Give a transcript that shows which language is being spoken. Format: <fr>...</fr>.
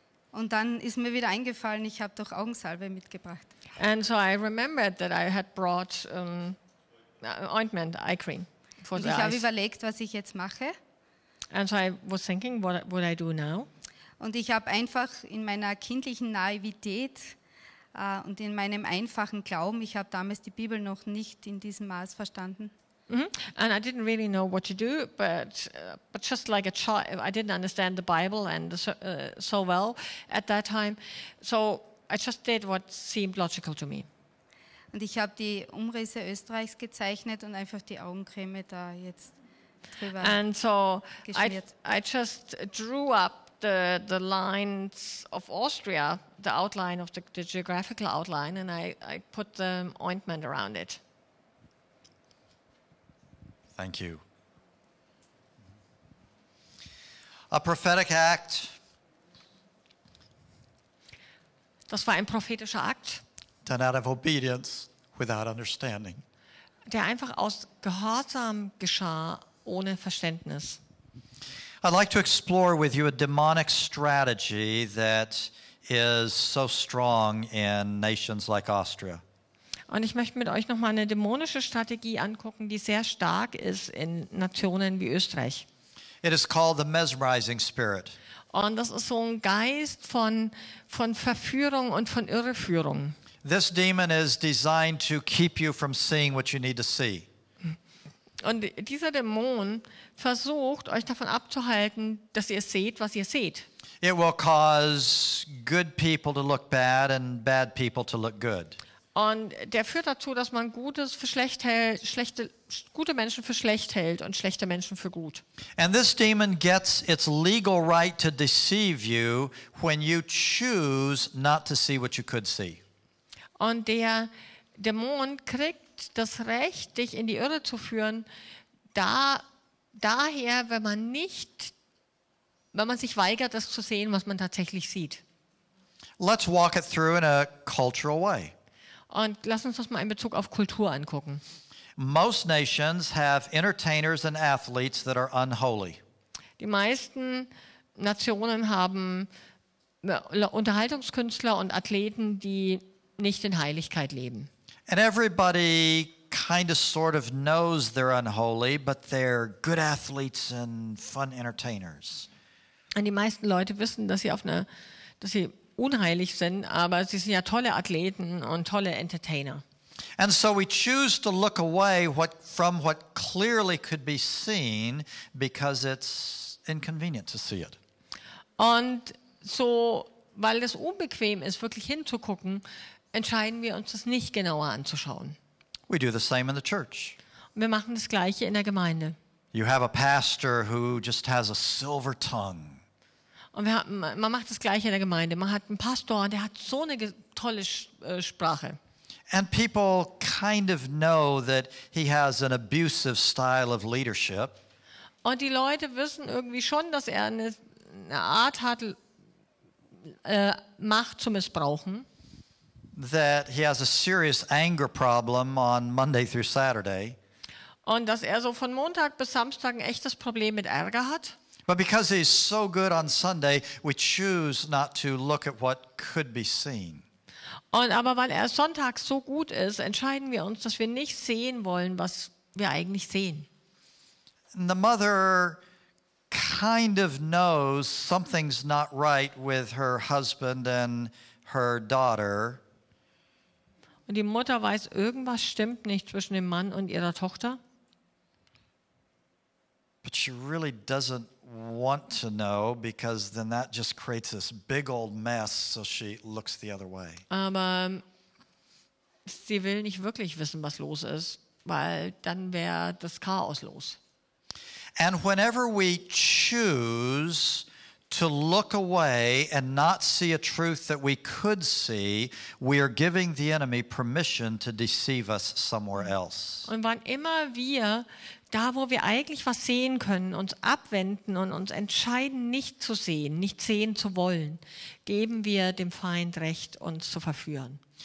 <de>Und dann ist mir wieder eingefallen, ich habe doch Augensalbe mitgebracht.</de> <en>And so I remembered that I had brought ointment, eye cream for</en> <de>Und</de> <en>the</en> <de>ich habe</de> <en>eyes.</en> <de>überlegt, was ich jetzt mache.</de> <en>And so I was thinking, what would I do now?</en> <de>Und ich habe einfach in meiner kindlichen Naivität und in meinem einfachen Glauben, ich habe damals die Bibel noch nicht in diesem Maß verstanden,</de> <en>And I didn't really know what to do, but just like a child, I didn't understand the Bible and so well at that time. So I just did what seemed logical to me.</en> <de>und ich habe die Umrisse Österreichs gezeichnet und einfach die Augencreme da jetzt drüber</de> <en>And so</en> <de>geschmiert.</de> <en>I just drew up the lines of Austria, the outline of the geographical outline, and I put the ointment around it. Thank you. A prophetic act</en> <de>Das war ein prophetischer Akt,</de> <en>done out of obedience without understanding.</en> <de>der einfach aus Gehorsam geschah, ohne Verständnis.</de> <en>I'd like to explore with you a demonic strategy that is so strong in nations like Austria.</en> <de>Und ich möchte mit euch nochmal eine dämonische Strategie angucken, die sehr stark ist in Nationen wie Österreich.</de> <en>It is called the mesmerizing spirit.</en> <de>Und das ist so ein Geist von Verführung und von Irreführung.</de> <en>This demon is designed to keep you from seeing what you need to see.</en> <de>Und dieser Dämon versucht, euch davon abzuhalten, dass ihr seht, was ihr seht.</de> <en>It will cause good people to look bad and bad people to look good.</en> <de>Und der führt dazu, dass man Gutes für schlecht hält, gute Menschen für schlecht hält und schlechte Menschen für gut.</de> <en>And this demon gets its legal right to deceive you when you choose not to see what you could see.</en> <de>Und der Dämon kriegt das Recht, dich in die Irre zu führen, daher, wenn man sich weigert, das zu sehen, was man tatsächlich sieht.</de> <en>Let's walk it through in a cultural way.</en> <de>Und lass uns das mal in Bezug auf Kultur angucken.</de> <en>Most nations have entertainers and athletes that are unholy.</en> <de>Die meisten Nationen haben Unterhaltungskünstler und Athleten, die nicht in Heiligkeit leben.</de> <en>And everybody kind of sort of knows they're unholy, but they're good athletes and fun entertainers.</en> <de>Und die meisten Leute wissen, dass sie unheilig sind, aber sie sind ja tolle Athleten und tolle Entertainer.</de> <en>And so we choose to look away from what clearly could be seen because it's inconvenient to see it.</en> <de>Und so, weil es unbequem ist, wirklich hinzugucken, entscheiden wir uns, das nicht genauer anzuschauen.</de> <en>We do the same in the church.</en> <de>Und wir machen das Gleiche in der Gemeinde.</de> <en>You have a pastor who just has a silver tongue.</en> <de>Und man macht das Gleiche in der Gemeinde. Man hat einen Pastor, der hat so eine tolle Sprache.</de> <en>And people kind of know that he has an abusive style of leadership.</en> <de>Und die Leute wissen irgendwie schon, dass er eine Art hat, Macht zu missbrauchen.</de> <en>That he has a serious anger problem on Monday through Saturday.</en> <de>Und dass er so von Montag bis Samstag ein echtes Problem mit Ärger hat.</de> <en>But because he's so good on Sunday, we choose not to look at what could be seen.</en> <de>Aber weil er sonntags so gut ist, entscheiden wir uns, dass wir nicht sehen wollen, was wir eigentlich sehen.</de> <en>And the mother kind of knows something's not right with her husband and her daughter.</en> <de>Und die Mutter weiß, irgendwas stimmt nicht zwischen dem Mann und ihrer Tochter.</de> <en>But she really doesn't want to know because then that just creates this big old mess, so she looks the other way.</en> <de>Aber sie will nicht wirklich wissen, was los ist, weil dann wäre das Chaos los.</de> <en>And whenever we choose to look away and not see a truth that we could see, we are giving the enemy permission to deceive us somewhere else.</en> <de>Und wann immer wir, da wo wir eigentlich was sehen können, uns abwenden und uns entscheiden, nicht zu sehen, nicht sehen zu wollen, geben wir dem Feind Recht, uns zu verführen.</de>